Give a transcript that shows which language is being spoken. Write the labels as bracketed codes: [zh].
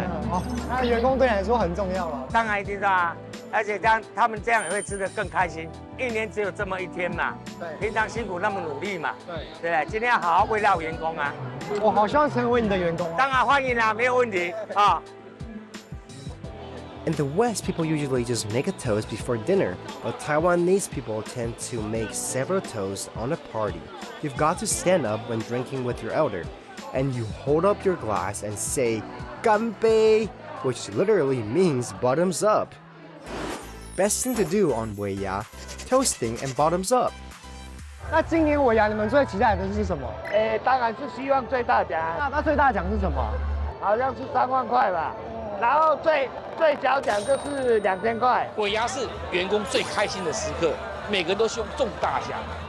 [zh] 好，那员工对你来说很重要了。当然一定是啊，而且他们这样也会吃得更开心。一年只有这么一天嘛，对，平常辛苦那么努力嘛，对不对？今天要好好慰劳员工啊。我好希望成为你的员工。当然欢迎啦，没有问题啊。 [en] In the West, people usually just make a toast before dinner, but Taiwanese people tend to make several toasts on a party. You've got to stand up when drinking with your elder, and you hold up your glass and say, "Ganbei," which literally means bottoms up. Best thing to do on Weiya, toasting and bottoms up. [zh] 那今年尾牙你们最期待的是什么？当然是希望最大奖，那最大奖是什么？好像是3万块吧。然后最小奖就是2000块。尾牙是员工最开心的时刻，每个人都希望中大奖。